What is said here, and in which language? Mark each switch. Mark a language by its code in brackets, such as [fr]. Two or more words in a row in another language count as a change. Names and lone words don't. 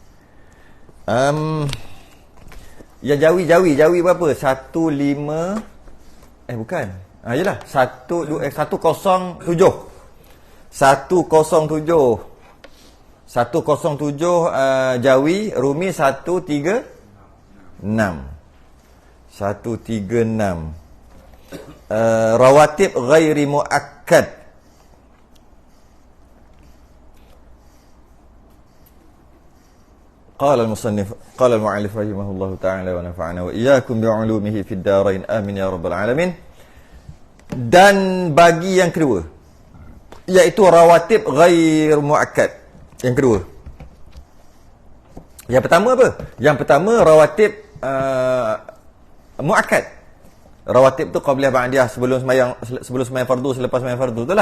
[ms] Ya Jawi berapa? 15 bukan. Yalah 107 Jawi, Rumi 136. [ar] رواتب غير مؤكدة. قال المصنف, قال المؤلف رحمه الله تعالى ونفعنا وإياكم بعلومه في الدارين آمين يا رب العالمين. [ms] Dan bagi yang kedua, iaitu [ar] رواتب غير مؤكدة. [ms] Yang kedua. Yang pertama apa? Yang pertama [ar] رواتب مؤكدة. [ms] Rawatib tu [ar] قبلية بعدية, [ms] sebelum sembahyang fardu, selepas sembahyang fardu, itulah.